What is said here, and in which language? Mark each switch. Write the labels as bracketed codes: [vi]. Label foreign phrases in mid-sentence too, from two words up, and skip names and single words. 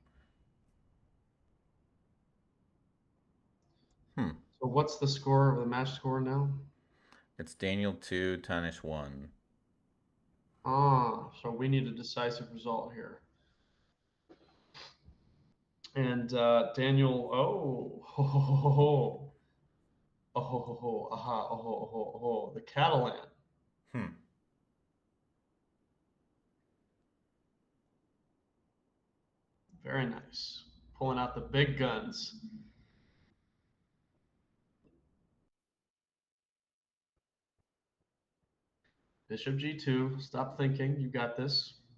[en] Hmm. So what's the score, the match score now? It's Daniel 2, Tanish 1. Ah, so we need a decisive result here. And Daniel, oh, ho, ho, ho, ho, oh, ho, ho, ho, aha, oh, ho, ho, ho, the Catalan. Hmm. Very nice. Pulling out the big guns. Bishop G2. Stop thinking. You got this.